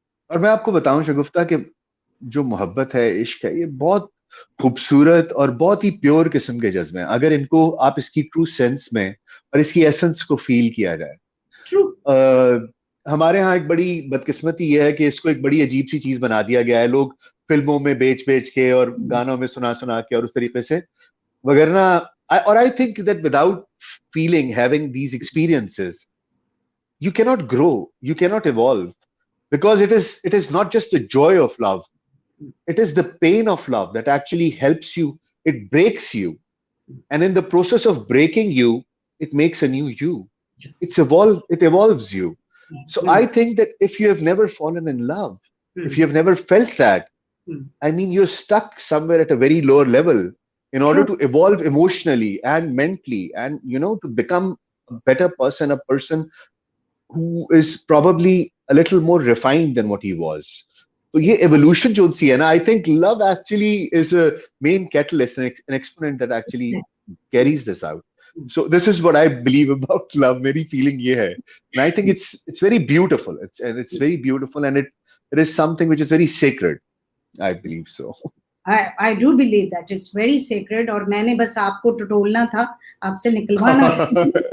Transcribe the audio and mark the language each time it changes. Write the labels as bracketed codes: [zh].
[hi] और मैं आपको बताऊं शगुफ्ता कि जो मोहब्बत है, इश्क है, ये बहुत खूबसूरत और बहुत ही प्योर किस्म के जज्बे हैं, अगर इनको आप इसकी ट्रू सेंस में और इसकी एसेंस को फील किया जाए। [en] True. [hi] हमारे यहाँ एक बड़ी बदकिस्मती ये है कि इसको एक बड़ी अजीब सी चीज बना दिया गया है, लोग फिल्मों में बेच बेच के और गानों में सुना सुना के और उस तरीके से वगैरह। [en] और I think that without feeling, having these experiences, you cannot grow, you cannot evolve, because it is not just the joy of love, it is the pain of love that actually helps you. It breaks you, and in the process of breaking you, it makes a new you. It evolves you. So I think that if you have never fallen in love, if you have never felt that, I mean, you're stuck somewhere at a very lower level in order to evolve emotionally and mentally, and to become a better person, a person who is probably a little more refined than what he was. So ये evolution [hi] जो सी है ना, [en] I think love actually is a main catalyst, an exponent that actually carries this out. So this is what I believe about love. [hi] मेरी feeling ये है, [en] and I think it's very beautiful. It's very beautiful, and it is something which is very sacred. I believe so. I do believe that it's very sacred, [hi] और मैंने बस आपको टटोलना था, आपसे निकलवाना था।